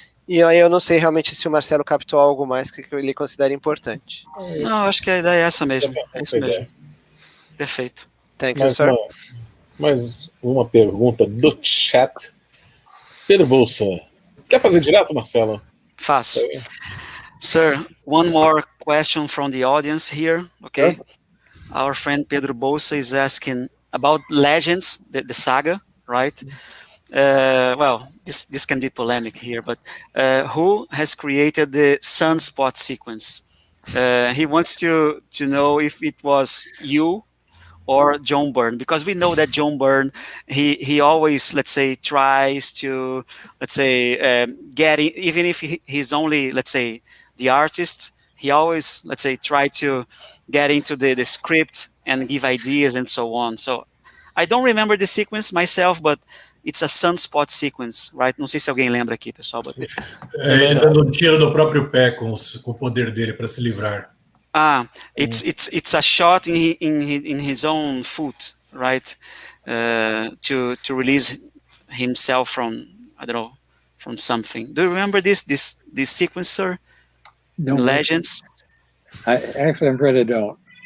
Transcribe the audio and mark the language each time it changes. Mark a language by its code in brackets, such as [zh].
[pt] E aí eu não sei realmente se o Marcelo captou algo mais que ele considera importante. Não, acho que a ideia é essa mesmo. É isso mesmo. Perfeito. [en] Thank you, sir. [pt] Mais uma pergunta do chat. Pedro Bolsa. Quer fazer direto, Marcelo? Faço. [en] Sir, one more question from the audience here, okay? Our friend Pedro Bolsa is asking about Legends, the saga, right? Well, this can be polemic here, but who has created the sunspot sequence? He wants to know if it was you or John Byrne, because we know that John Byrne, he always, let's say, tries to, let's say, even if he's only, let's say, the artist, he always, let's say, try to get into the script and give ideas and so on. So I don't remember the sequence myself, but it's a sunspot sequence, right? [pt] Não sei se alguém lembra aqui, pessoal. [en] But... [pt] ele dando um tiro no próprio pé com o poder dele para se livrar. [en] It's a shot in his own foot, right? To release himself from, I don't know, from something. Do you remember this sequence, sir? No, Legends. I'm afraid I don't.